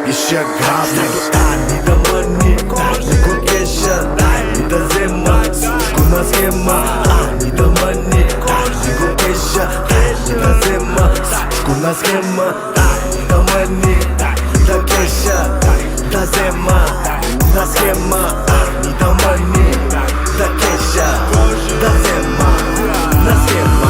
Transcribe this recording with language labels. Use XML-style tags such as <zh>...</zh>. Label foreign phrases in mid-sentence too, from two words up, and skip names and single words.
<bg>нашия град.</bg> <en>I need the money,</en> <bg>не го кеша,</bg> <en>I need</en> <bg>да взема всичко на схема.</bg> <en>I need the money,</en> <bg>не го кеша,</bg> <en>I need</en> <bg>да взема всичко на схема.</bg> <en>I need the money,</en> <bg>да кеша, да взема на схема.</bg> <en>I need the money,</en> <bg>да кеша, да взема на схема.</bg>